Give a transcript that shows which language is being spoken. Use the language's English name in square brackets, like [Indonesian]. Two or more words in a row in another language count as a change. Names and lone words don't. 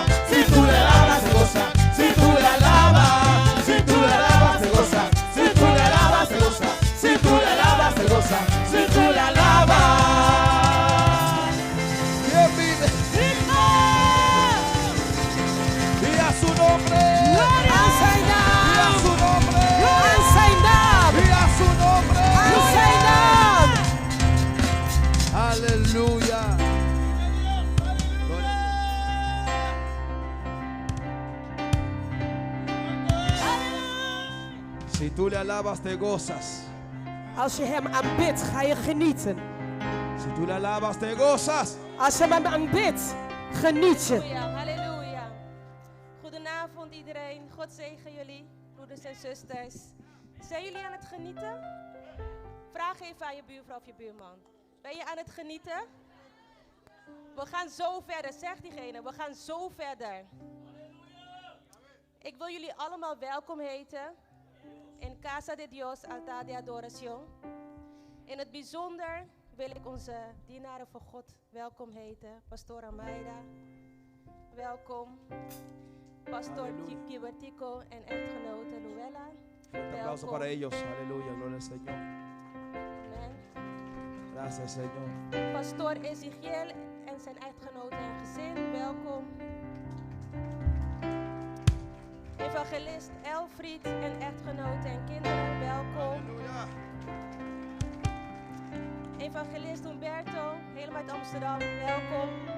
[Spanish] Si tú la alabas te goza. Si tú la alabas. Si tú la alabas te goza. Si tú la alabas te goza. Si tú la alabas te goza. Si tú la alabas. ¿Quién vive? Y a su nombre. [Dutch] Aan zijn [Spanish] Y a [Dutch] naam. [Spanish] su nombre. [Dutch] Aan zijn naam. [Spanish] Y a su nombre. [Dutch] Aan zijn naam. [Spanish] Aleluya. Si tú le alabas te gozas. [Dutch] Als je hem aanbidt, ga je genieten. [Spanish] Si tú le alabas te gozas. [Dutch] Als je hem aanbidt, geniet je. Halleluja, halleluja. Goedenavond iedereen. God zegen jullie, broeders en zusters. Zijn jullie aan het genieten? Vraag even aan je buurvrouw of je buurman. Ben je aan het genieten? We gaan zo verder, zegt diegene. We gaan zo verder. Ik wil jullie allemaal welkom heten in Casa de Dios, Altar de Adoración. In het bijzonder wil ik onze dienaren van God welkom heten. Pastor Amaida, welkom. Pastor Kibertico en echtgenote Luella. [Spanish] Un aplauso para ellos. Aleluya. Gloria al Señor. Amen. Gracias, Señor. [Dutch] Pastor Ezekiel en zijn echtgenote en gezin, welkom. Evangelist Elfried en echtgenote en kinderen, welkom. Aleluya. Evangelist Humberto, helemaal uit Amsterdam, welkom.